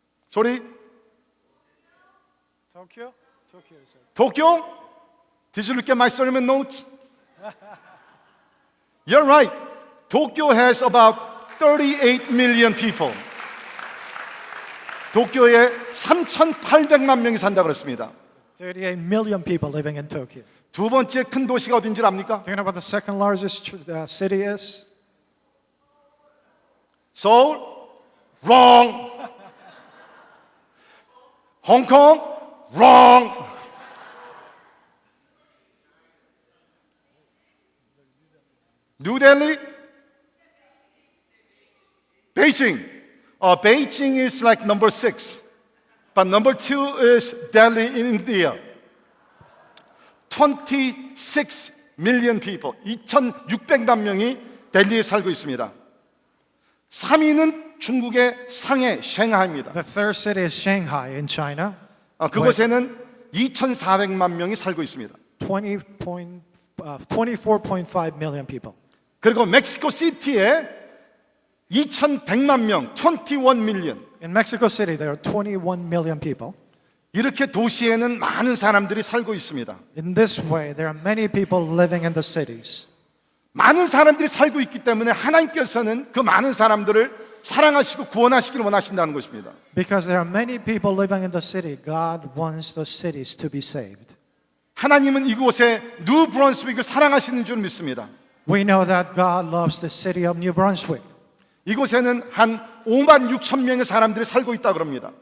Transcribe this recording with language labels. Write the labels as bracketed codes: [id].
[ko] 소리? [en] Tokyo? Tokyo is it. [ko] 도쿄? [en] Did you look at my sermon notes? You're right. Tokyo has about 38 million people. [ko] 도쿄에 3,800만 명이 산다고 그랬습니다. [en] 38 million people living in Tokyo. [ko] 두 번째 큰 도시가 어딘 줄 압니까? [en] Do you know what the second largest city is? Seoul? Wrong. Hong Kong? Wrong. New Delhi? Beijing. Beijing is like number 6. But number 2 is Delhi in India. 26 million people. [ko] 2,600만 명이 델리에 살고 있습니다. 3위는 중국의 상해, 샹하이입니다. [en] The third city is Shanghai in China. [ko] 그곳에는 2,400만 명이 살고 있습니다. [en] 24.5 million people. [ko] 그리고 멕시코 시티에 2,100만 명, [en] 21 million. In Mexico City, there are 21 million people. [ko] 이렇게 도시에는 많은 사람들이 살고 있습니다. [en] In this way, there are many people living in the cities. [ko] 많은 사람들이 살고 있기 때문에 하나님께서는 그 많은 사람들을 사랑하시고 구원하시기를 원하신다는 것입니다. [en] Because there are many people living in the city, God wants the cities to be saved. [ko] 하나님은 이곳에 뉴 브런스윅을 사랑하시는 줄 믿습니다. [en] We know that God loves the city of New Brunswick. [ko] 이곳에는 한 5만 6천 명의 사람들이 살고 있다 그럽니다.